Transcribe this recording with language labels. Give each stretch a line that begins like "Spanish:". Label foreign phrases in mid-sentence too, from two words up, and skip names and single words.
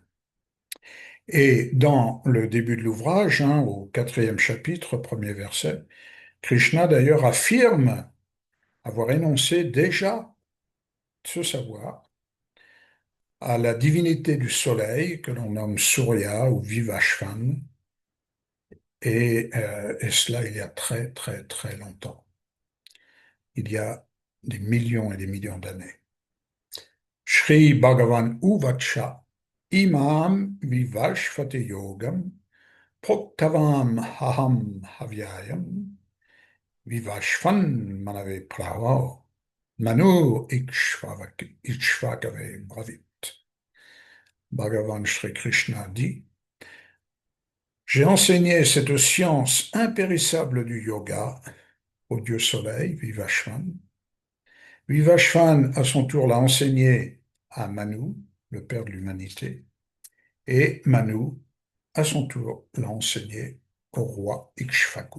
French: Et dans le début de l'ouvrage, hein, au quatrième chapitre, premier verset, Krishna d'ailleurs affirme avoir énoncé déjà ce savoir à la divinité du soleil que l'on nomme Surya ou Vivashvan, et cela il y a très très très longtemps, il y a des millions et des millions d'années.
Sanskrit: Shri Bhagavan Uvacha Imam Vivashvate Yogam Proktavam Haham Havyayam Vivashvan Manave Pravo Manu Ikshvakave Bravit.
French: Bhagavan Shri Krishna dit: j'ai enseigné cette science impérissable du yoga au dieu soleil, Vivashvan. Vivashvan, à son tour, l'a enseigné à Manu, le père de l'humanité, et Manu, à son tour, l'a enseigné au roi Ikshvaku.